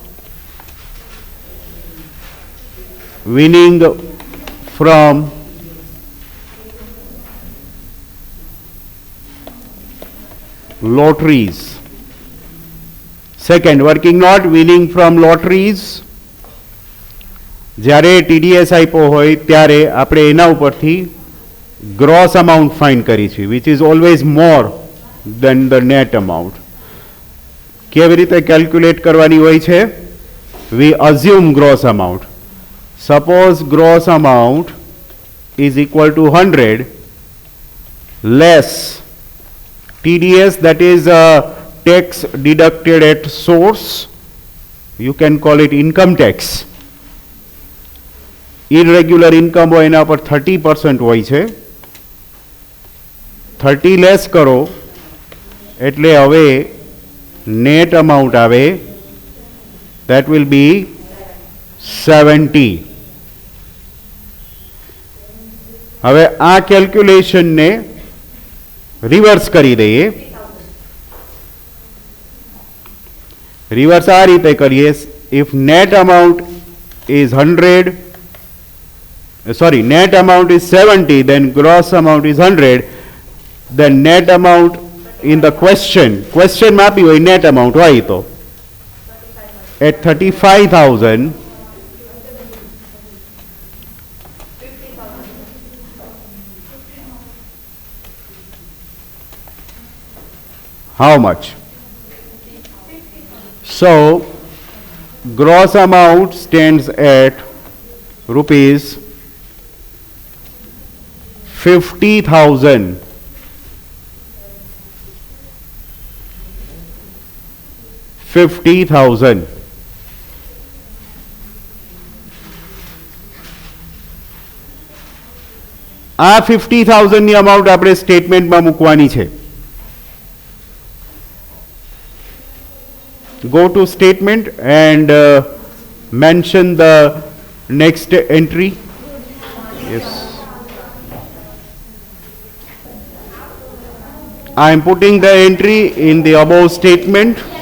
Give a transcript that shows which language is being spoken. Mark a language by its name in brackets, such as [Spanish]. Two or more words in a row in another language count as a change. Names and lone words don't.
[English] Winning from lotteries. Second working note, winning from lotteries. [Gujarati] જ્યારે TDS આપ્યો હોય ત્યારે આપણે એના ઉપરથી [English] gross amount find [Gujarati] કરી છે, [English] which is always more than the net amount. [Gujarati] કેવી રીતે calculate કરવાની હોય છે? [English] We assume gross amount. Suppose gross amount is equal to 100 less TDS, that is tax deducted at source. You can call it income tax. Irregular income [Gujarati] હોય એના પર 30% હોય છે. 30 લેસ કરો એટલે હવે [English] net amount [Gujarati] આવે, [English] that will be 70. [Gujarati] હવે આ કેલ્ક્યુલેશન ને રિવર્સ કરી દઈએ. રિવર્સ આ રીતે કરીએ, [English] if net amount is 100, net amount is 70, then gross amount is 100, then net amount in the question [Gujarati] માં આપ્યું હોય [English] net amount [Gujarati] હોય તો [English] at 35,000, how much? So gross amount stands at rupees 50,000. [Gujarati] આ 50,000 ની અમાઉન્ટ આપણે સ્ટેટમેન્ટમાં મૂકવાની છે. [English] Go to statement and mention the next entry. Yes, I am putting the entry in the above statement.